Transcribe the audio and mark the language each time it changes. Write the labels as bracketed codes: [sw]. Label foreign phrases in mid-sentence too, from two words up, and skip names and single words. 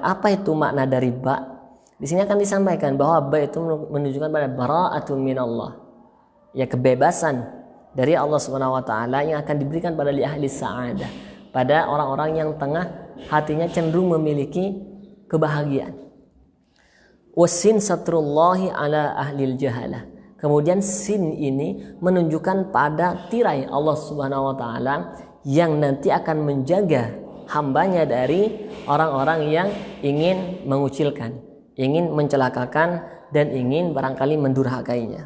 [id] Apa itu makna dari ba? Di sini akan disampaikan bahwa ba itu menunjukkan pada [ar] براءة من الله. [id] Ya, kebebasan dari Allah [ar] سبحانه وتعالى [id] yang akan diberikan pada [ar] أهل السعادة, [id] pada orang-orang yang tengah hatinya cenderung memiliki kebahagiaan. [ar] والسين ستر الله على أهل الجهالة. [id] Kemudian sin ini menunjukkan pada tirai Allah [ar] سبحانه وتعالى [id] yang nanti akan menjaga hambanya dari orang-orang yang ingin mengucilkan, ingin mencelakakan, dan ingin barangkali mendurhakainya.